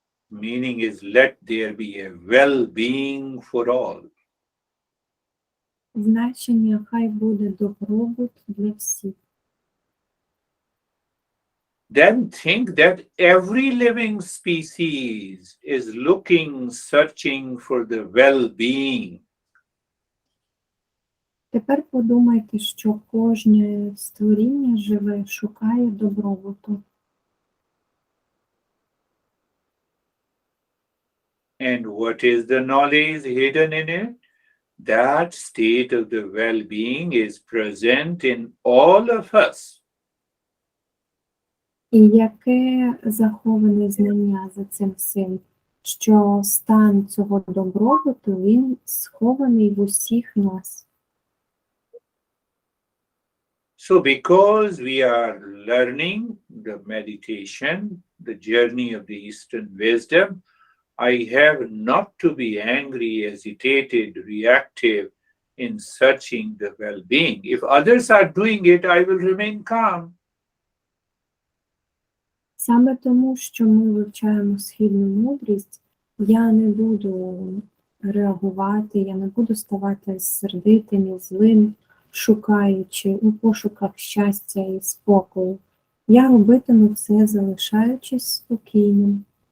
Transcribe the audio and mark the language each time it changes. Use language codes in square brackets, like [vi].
[en] Meaning is, let there be a well-being for all. [uk] Значення хай буде добробут для всіх. [en] Then think that every living species is looking, searching for the well-being. [uk] Тепер подумайте, що кожне створіння живе шукає добробуту. [en] And what is the knowledge hidden in it? That state of the well-being is present in all of us. [uk] І яке заховане знання за цим всім, що стан цього добробуту, він схований в усіх нас. [en] So because we are learning the meditation, the journey of the Eastern wisdom, I have not to be angry, agitated, reactive in searching the well-being. If others are doing it, I will remain calm. [uk] Саме тому, що ми вивчаємо східну мудрість, я не буду реагувати, я не буду ставати сердитим і злим, шукаючи у пошуках щастя і спокою. Я робитиму це, залишаючись спокійним.